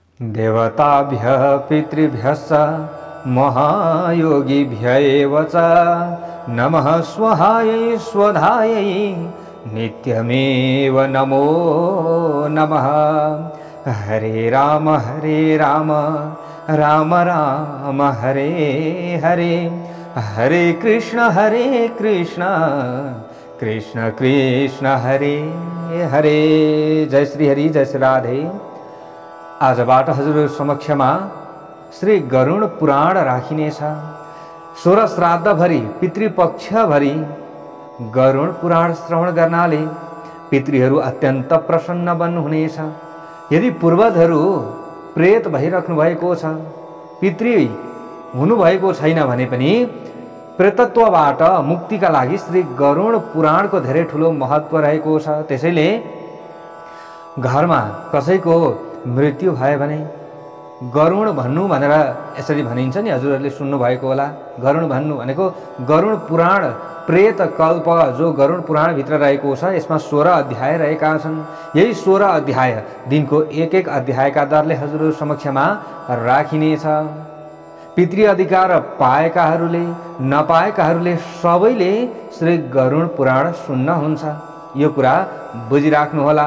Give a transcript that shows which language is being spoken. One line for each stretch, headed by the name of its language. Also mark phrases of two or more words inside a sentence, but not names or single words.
Sanskrit: देवताभ्यः पितृभ्यश्च महायोगिभ्यैव च नमः स्वहायै स्वधायै नित्यमेव नमो नमः। हरे राम राम राम हरे हरे, हरे कृष्ण कृष्ण कृष्ण हरे हरे।
Nepali: जय श्री हरि, जय श्री राधे। आजबाट हजुर समक्षमा श्री गरुण पुराण राखिनेछ। 16 श्राद्धभरि पितृपक्षभरि गरुण पुराण श्रवण गर्नाले पितृहरू अत्यन्त प्रसन्न बन्नुहुनेछ। यदि पूर्वजहरू प्रेत भइराख्नु भएको छ, पितृ हुनुभएको छैन भने पनि प्रेतत्वबाट मुक्तिका लागि श्री गरुण पुराणको धेरै ठुलो महत्त्व रहेको छ। त्यसैले घरमा कसैको मृत्यु भयो भने गरुण भन्नु भनेर यसरी भनिन्छ नि, हजुरहरूले सुन्नु भएको होला। गरुण भन्नु भनेको गरुण पुराण प्रेत कल्प जो गरुण पुराण भित्र रहेको छ, यसमा 16 अध्याय रहेका छन्। यही 16 अध्याय दिनको एक अध्यायका दरले हजुरहरू समक्षमा राखिनेछ। पितृ अधिकार पाएकाहरूले नपाएकाहरूले सबैले श्री गरुण पुराण सुन्न हुन्छ, यो कुरा बुझिराख्नु होला।